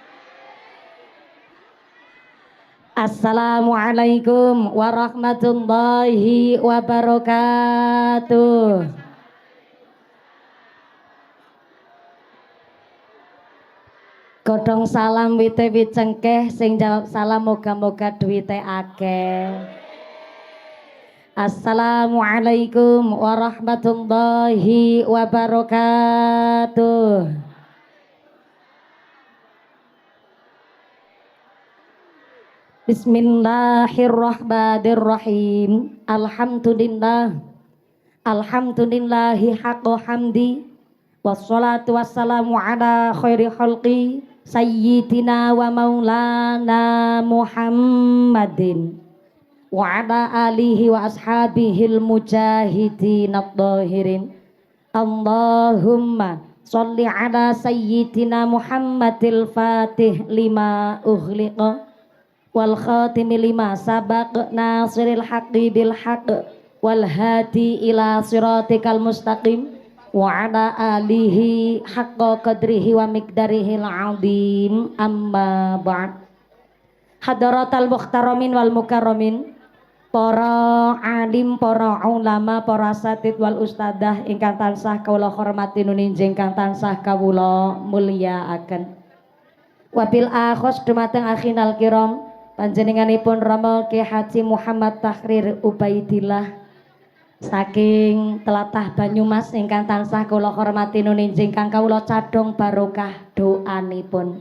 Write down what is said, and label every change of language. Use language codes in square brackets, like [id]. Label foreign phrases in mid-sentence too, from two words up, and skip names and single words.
[ar] السلام عليكم ورحمة الله وبركاته. [jv] Godhong salam wite wit cengkeh, sing jawab salam moga-moga duwite akeh. [ar] السلام عليكم ورحمة الله وبركاته. Bismillahirrahmanirrahim. الحمد لله. الحمد لله حق حمده. والصلاة والسلام على خير خلقه سيدنا ومولانا محمد وعلى آله وأصحابه المجاهدين الطاهرين. اللهم صل على سيدنا محمد الفاتح لما أغلق والخاتم لما سبق ناصر الحق بالحق والهادي إلى صراطك المستقيم وعلى آله حق قدره ومقداره العظيم. أما بعد. حضرات المحترمين والمكرمين, [jv] para alim, para ulama, para [ar] أساتيذ والأستاذة [jv] ingkang tansah kawula hormati nuninjing ingkang tansah kawula mulyakaken. [ar] وبالأخص [jv] dumateng [ar] أخينا الكرام [jv] panjenenganipun Rama Ki Haji Muhammad Tahrir Ubaidillah saking tlatah Banyumas ingkang tansah kula hormati nuninjing ingkang kawula cadhong barokah doanipun.